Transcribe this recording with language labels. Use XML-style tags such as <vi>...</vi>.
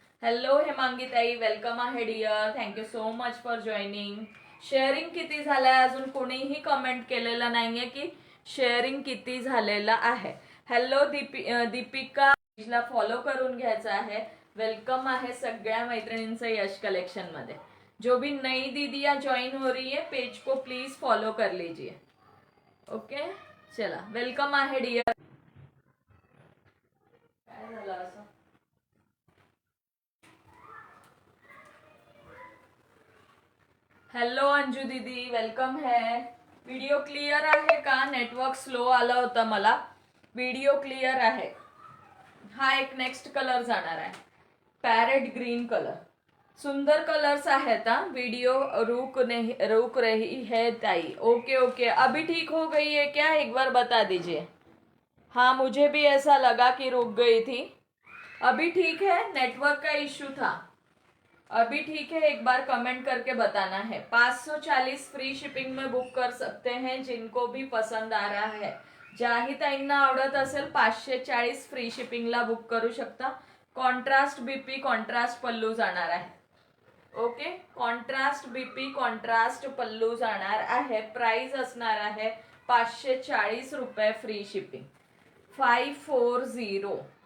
<mr>Hello Hemangi ताई welcome आहे dear,</mr> <en>Thank you so much for joining.</en> <mr>Sharing किती झालंय, अजून कोणीही कमेंट केलेलं नाहीये की शेअरिंग किती झालेलं आहे। हॅलो दीपिका ला फॉलो करून घ्यायचं आहे। वेलकम आहे सगळ्या मैत्रिणींचं यश कलेक्शन मध्ये।</mr> <hi>जो भी नई दीदियां ज्वाइन हो रही है पेज को प्लीज फॉलो कर लीजिए।</hi> <mr>ओके चला वेलकम आहे डिअर। काय झालं असं, हॅलो अंजू दीदी वेलकम है। व्हिडिओ क्लिअर आहे का, नेटवर्क स्लो आलं होतं मला। व्हिडिओ क्लिअर आहे। हा एक नेक्स्ट कलर जाणार आहे, पॅरेट ग्रीन कलर। सुंदर कलर्स आहेत।</mr> <hi>वीडियो रुक रही है ताई। ओके ओके अभी ठीक हो गई है क्या, एक बार बता दीजिए। हाँ मुझे भी ऐसा लगा कि रुक गई थी, अभी ठीक है, नेटवर्क का इश्यू था। अभी ठीक है, एक बार कमेंट करके बताना है। 540 फ्री शिपिंग में बुक कर सकते हैं जिनको भी पसंद आ रहा है।</hi> <mr>ज्याही ताईंना आवडत असेल 540 फ्री शिपिंगला बुक करू शकता। कॉन्ट्रास्ट बीपी कॉन्ट्रास्ट पल्लू जाणार आहे। ओके कॉन्ट्रास्ट बीपी कॉन्ट्रास्ट पल्लू जाणार आहे। प्राइस असणार आहे 540 रुपये फ्री शिपिंग. 540.</mr>